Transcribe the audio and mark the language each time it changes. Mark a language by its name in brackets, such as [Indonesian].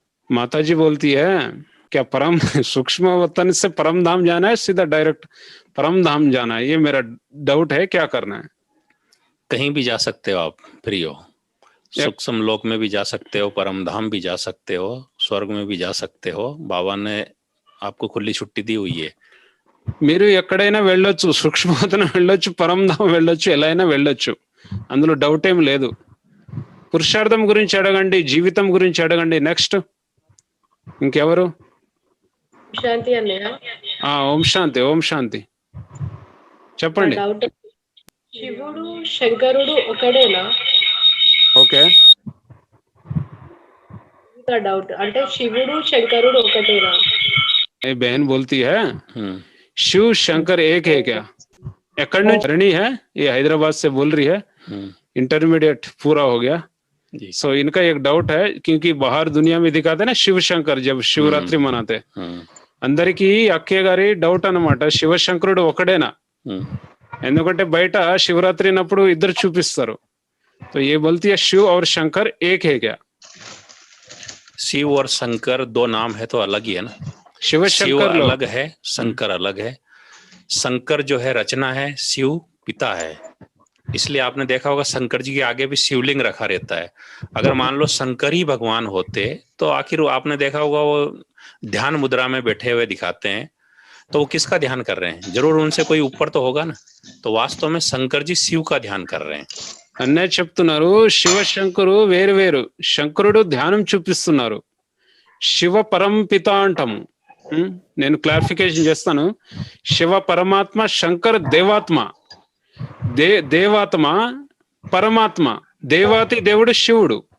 [Hindi] माताजी बोलती है क्या परम सूक्ष्म वतन से परम धाम जाना है, सीधा डायरेक्ट परम धाम जाना है? ये मेरा डाउट है, क्या करना है? कहीं भी जा सकते हो आप, फ्री हो। सूक्ष्म लोक में भी जा सकते हो, परम धाम भी जा सकते हो, स्वर्ग में भी जा सकते हो। बाबा ने आपको खुली छुट्टी दी हुई है। [Telugu] మీరు ఎక్కడైనా వెళ్ళొచ్చు, సూక్ష్మవతనం వెళ్ళొచ్చు, పరంధామం వెళ్ళొచ్చు, ఎలా అయినా వెళ్ళొచ్చు, అందులో డౌట్ ఏం లేదు. పురుషార్థం గురించి అడగండి, జీవితం గురించి అడగండి. నెక్స్ట్ ఇంకెవరు? శాంతి అన్నయ్య. ఓం శాంతి. ఓం శాంతి చెప్పండి. శివుడు శంకరుడు ఒకడేనా? ఓకే, డౌట్ అంటే శివుడు శంకరుడు ఒకటేనా? [Hindi] ये बहन बोलती है शिव शंकर एक है क्या? एकड़ धरणी है, ये हैदराबाद से बोल रही है, इंटरमीडिएट पूरा हो गया। सो इनका एक डाउट है, क्योंकि बाहर दुनिया में दिखाते ना शिव शंकर, जब शिवरात्रि मनाते अंदर की अक्के गारी [Telugu] డౌట్ అన్నమాట, శివశంకరుడు ఒకడేనా? ఎందుకంటే బయట శివరాత్రి అన్నప్పుడు ఇద్దరు చూపిస్తారు. [Hindi] तो ये बोलती है शिव और शंकर एक है क्या? शिव और शंकर दो नाम है तो अलग ही है ना। शिव अलग है, शंकर अलग है। शंकर जो है रचना है, शिव पिता है। इसलिए आपने देखा होगा शंकर जी के आगे भी शिवलिंग रखा रहता है। अगर मान लो शंकर ही भगवान होते तो आखिर आपने देखा होगा वो ध्यान मुद्रा में बैठे हुए दिखाते हैं, तो वो किसका ध्यान कर रहे हैं? जरूर उनसे कोई ऊपर तो होगा ना। तो वास्तव में शंकर जी शिव का ध्यान कर रहे हैं। [Telugu] అన్నయ్య చెప్తున్నారు, శివశంకరు వేరు వేరు, శంకరుడు ధ్యానం చూపిస్తున్నారు, శివ పరంపిత అంటాము. నేను క్లారిఫికేషన్ చేస్తాను. శివ పరమాత్మ, శంకర్ దేవాత్మ. దేవాత్మ పరమాత్మ, దేవాతి దేవుడు శివుడు.